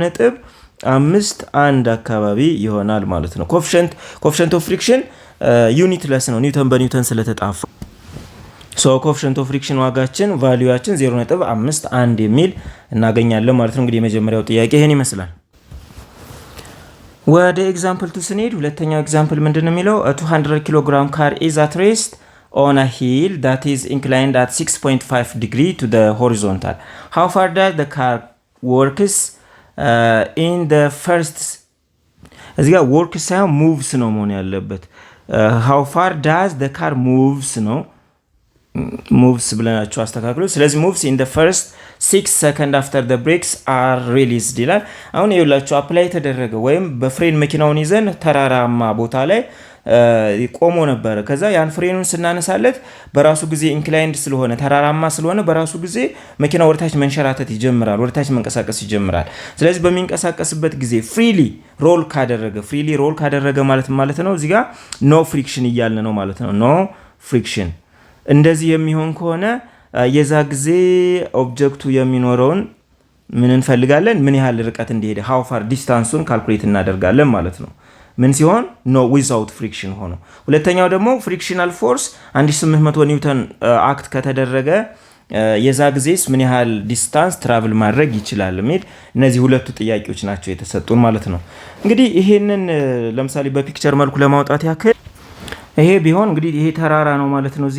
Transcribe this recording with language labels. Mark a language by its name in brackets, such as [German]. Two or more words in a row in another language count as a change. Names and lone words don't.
[Amharic] 0.51 አካባቢ ይሆናል ማለት ነው። [English] coefficient of friction unitless [Amharic] ነው ኒውተን በኒውተን ስለተጣፋ። [English] coefficient of friction [Amharic] ዋጋችን ቫልዩያችን 0.51 የሚል እናገኛለን ማለት ነው። እንግዲህ የመጀመሪያው ጥያቄ ይሄን ይመስላል። ወደ ኤግዛምፕል 2 ስንሄድ ሁለተኛው ኤግዛምፕል ምንድነው የሚለው 200 [English] kilogram car is at rest on a hill that is inclined at 6.5 degree to the horizontal. How far does the car works in the first [Amharic] እዚህ ጋር works ሳይሆን moves ነው መሆን ያለበት። [English] how far does the car moves ነው moves [Amharic] ብለናቸው አስተካክሉ። ስለዚህ [English] moves in the first 6 seconds after the brakes are released [Amharic] ይላል። አሁን ይኸውላችሁ አፕላይ ተደረገ ወይም በፍሬን መኪናውን ይዘን ተራራማ ቦታ ላይ ቆሞ ነበር። ከዛ ያን ፍሬኑን ስናነሳለት በራሱ ጊዜ ኢንክላይንድ ስለሆነ ተራራማ ስለሆነ በራሱ ጊዜ መኪናው ወደታች መንሸራተት ይጀምራል፣ ወደታች መንቀሳቀስ ይጀምራል። ስለዚህ በሚንቀሳቀስበት ጊዜ [English] freely roll [Amharic] ካደረገ ማለት ነው እዚህ ጋር [English] no friction [Amharic] እያልን ነው ማለት ነው። [English] no friction [Amharic] እንደዚህ የሚሆን ከሆነ የዛ ጊዜ ኦብጀክቱ የሚኖረውን ምን እንፈልጋለን? ምን ያህል ርቀት እንደሄደ [English] how far [Amharic] ዲስታንሱን ካልኩሌት እናደርጋለን ማለት ነው። ምን ሲሆን [English] no without friction [Amharic] ሆኖ። ሁለተኛው ደግሞ [English] frictional force [Amharic] 1800 ኒውተን አክት ከተደረገ የዛ ጊዜስ ምን ያህል [English] distance travel [Amharic] ማድረግ ይችላል የሚል እነዚህ ሁለቱ ጥያቄዎች ናቸው የተሰጡን ማለት ነው። እንግዲህ ይሄንን ለምሳሌ በፒክቸር መልኩ ለማውጣት ያክል ይሄ ቢሆን እንግዲህ ይሄ ተራራ ነው ማለት ነው። እዚህ